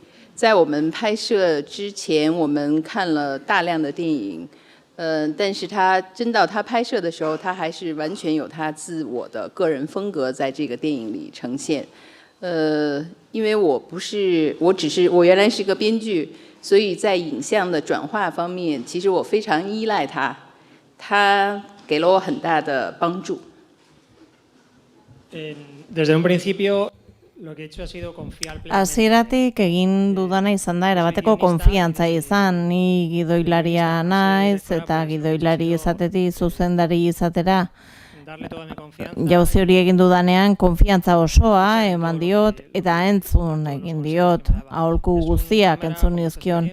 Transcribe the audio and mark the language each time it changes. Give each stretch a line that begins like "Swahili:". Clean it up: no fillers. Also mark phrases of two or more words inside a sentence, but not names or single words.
Chinese: 在我们拍摄之前，我们看了大量的电影，但是真到他拍摄的时候，他还是完全有他自我的个人风格在这个电影里呈现。因为我原来是个编剧。所以在影像的转化方面，其实我非常依赖他，他给了我很大的帮助。
Spanish: Desde un principio, lo que he hecho ha sido confiar plenamente.
Basque: Hasieratik egin dudana izan da erabateko konfiantza izan, ni gidoilaria naiz eta gidoilari izatetik zuzendari izatera. Jauzi hori egin dudanean konfiantza osoa eman diot eta entzun egin diot, aholku guztiak entzun nizkion.